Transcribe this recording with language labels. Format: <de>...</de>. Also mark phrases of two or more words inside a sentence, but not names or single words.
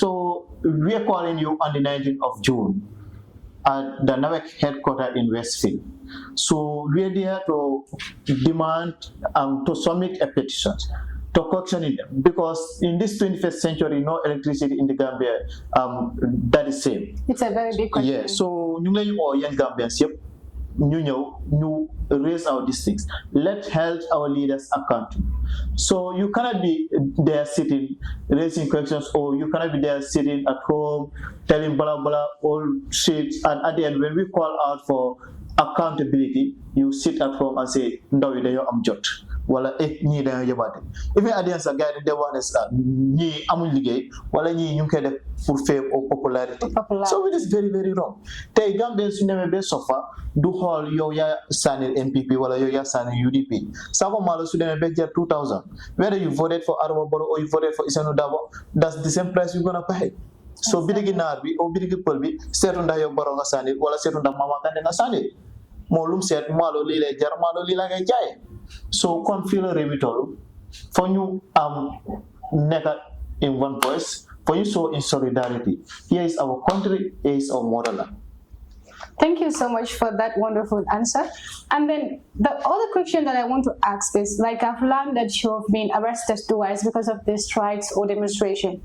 <en>So we are calling you on the 19th of June at the NAWEC headquarters in Westfield. So we are there to demand to submit a petition to cautioning them, because in this 21st century, no electricity in the Gambia, that is same. It's a very big question.</en> <wo>Yeah, so ñu ngi leen oo yéen Gambians yëpp ñu</wo> <en>raise our districts. Let's hold our leaders accountable. So you cannot be there sitting raising questions, or you cannot be there sitting at home telling blah blah all shit, and at the end when we call out for accountability, you sit at home and say</en> <wo>ndaw yi dañoo am jot wala ñii dañoo yëbaate.</wo> <en>Even at the end</en> <wo>sa gars yi dañ wax ne ñii amuñ liggéey wala ñii ñu ngi koy def pour</wo> <en>fame or popularity. So it is very very wrong.</en> <wo>Tey Gambien su demee ba sofa du xool yow yaa sànni NPP wala yow yaa sànni UDP. Sako Malo su demee ba jar 2000,</wo> <en>whether you voted for Adama Barrow or you voted for Isanu Dabo, that's the same price you're gonna pay.</en> <wo>So bidigi naar bi o bidigi pël bi seetu ndax yow Barrow nga sànni wala seetu ndax Mama Kandeh nga sànni. Moo lum seet maalo lii lay jar maalo lii la ngay jaay. So kon fii la réew mi toll for ñu nekk</wo> <en>in one voice, for you so in solidarity. Here is our country, here is our motherland. Thank you so much for that wonderful answer. And then the other question that I want to ask is, like, I've learned that you've been arrested twice because of these strikes or demonstration.</en>